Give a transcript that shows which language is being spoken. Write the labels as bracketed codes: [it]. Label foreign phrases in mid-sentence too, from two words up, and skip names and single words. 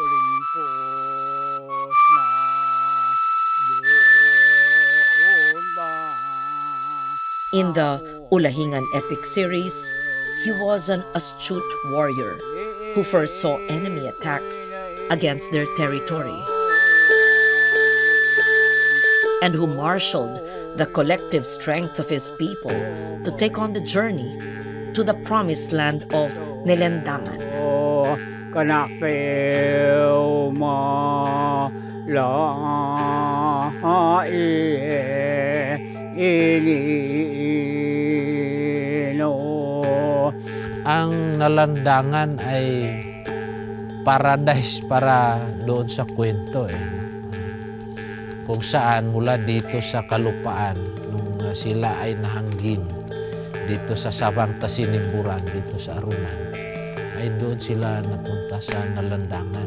[en] In the Ulahingan epic series, he was an astute warrior who first saw enemy attacks against their territory and who marshaled the collective strength of his people to take on the journey to the promised land of Nelendangan. [mbi] Kanakpeo ma la ilino. [tl] Ang Nalandangan ay paradise para doon sa kwento kung saan mula dito sa kalupaan nung sila ay nahanggin dito sa Sabang Tasinimburan, dito sa Aruman, ay doon sila napunta sa Nalandangan.